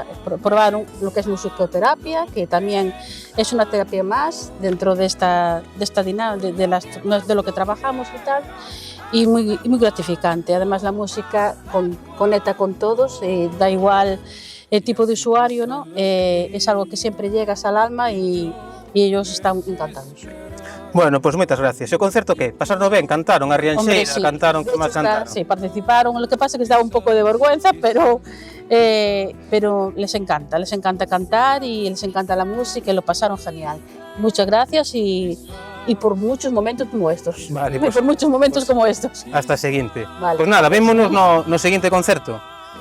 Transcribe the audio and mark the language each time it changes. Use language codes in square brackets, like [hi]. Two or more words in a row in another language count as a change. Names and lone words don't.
[es] Probaron lo que es musicoterapia, que también es una terapia más dentro de esta dinámica, de lo que trabajamos y tal, y muy gratificante. Además, la música conecta con todos, da igual el tipo de usuario, ¿no? Es algo que siempre llegas al alma y ellos están encantados. [gl] Bueno, pois moitas gracias. E o concerto que? Pasaron ben? Cantaron a Rianxeira? [es] Sí. [gl] Cantaron? Que máis cantaron? [es] Sí, participaron. Lo que pasa es que les daba un poco de vergüenza, pero les encanta cantar y les encanta la música y lo pasaron genial. Muchas gracias y por muchos momentos como estos. Vale, pues, por muchos momentos como estos. [gl] Hasta a seguinte. Vale. Pois nada, vémonos no seguinte concerto.